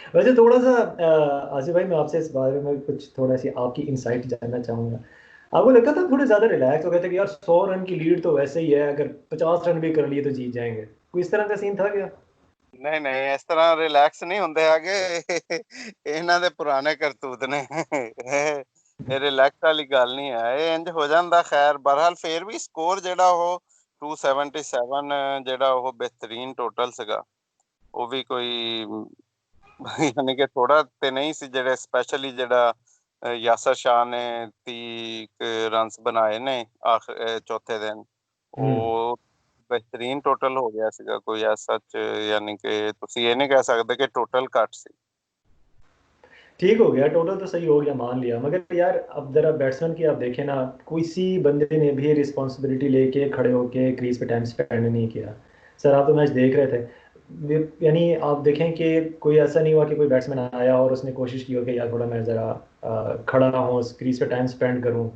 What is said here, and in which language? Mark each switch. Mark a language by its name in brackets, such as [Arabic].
[Hindi] वैसे थोड़ा सा आसिफ भाई, मैं आपसे इस बारे में कुछ थोड़ा सी आपकी इंसाइट जानना चाहूँगा। आपको लगता था थोड़े ज़्यादा रिलैक्स हो गए थे कि यार 100 रन की लीड तो वैसे ही है, अगर 50 रन भी कर लिए तो जीत जाएंगे, कोई इस तरह का सीन था क्या? नहीं नहीं इस तरह रिलैक्स नहीं होंगे आगे। [Punjabi] ਇਹਨਾਂ ਦੇ ਪੁਰਾਣੇ ਕਰਤੂਤ ਨੇ। ਇਹ ਰਿਲੈਕਸ ਵਾਲੀ ਗੱਲ ਨਹੀਂ ਹੈ, ਇਹ ਇੰਜ ਹੋ ਜਾਂਦਾ। ਖੈਰ ਬਹਰਹਾਲ ਫੇਰ ਵੀ ਸਕੋਰ ਜਿਹੜਾ ਉਹ 277 ਜਿਹੜਾ ਉਹ ਬਿਹਤਰੀਨ ਟੋਟਲ ਸੀਗਾ। ਉਹ ਵੀ ਕੋਈ ਯਾਨੀ ਕਿ ਥੋੜਾ ਤੇ ਨਹੀਂ ਸੀ, ਜਿਹੜੇ ਸਪੈਸ਼ਲੀ ਜਿਹੜਾ ਯਾਸਰ ਸ਼ਾਹ ਨੇ 30 ਰਨਸ ਬਣਾਏ ਨੇ ਆਖਰ ਚੌਥੇ ਦਿਨ, ਉਹ ਬਿਹਤਰੀਨ ਟੋਟਲ ਹੋ ਗਿਆ ਸੀਗਾ। ਕੋਈ ਐਸਾ यानी कि ਤੁਸੀਂ ਇਹ ਨਹੀਂ ਕਹਿ ਸਕਦੇ कि टोटल घट ਸੀ। [Hindi] ठीक हो गया, टोटल तो सही हो गया मान लिया, मगर यार अब जरा बैट्समैन की आप देखें ना, कोई सी बंदे ने भी रिस्पॉन्सिबिलिटी लेके खड़े होके क्रीज पे टाइम स्पेंड नहीं किया। सर आप तो मैच देख रहे थे, यानी आप देखें कि कोई ऐसा नहीं हुआ कि कोई बैट्समैन आया और उसने कोशिश की हो कि यार थोड़ा मैं ज़रा खड़ा हूँ क्रीज पे टाइम स्पेंड करूँ।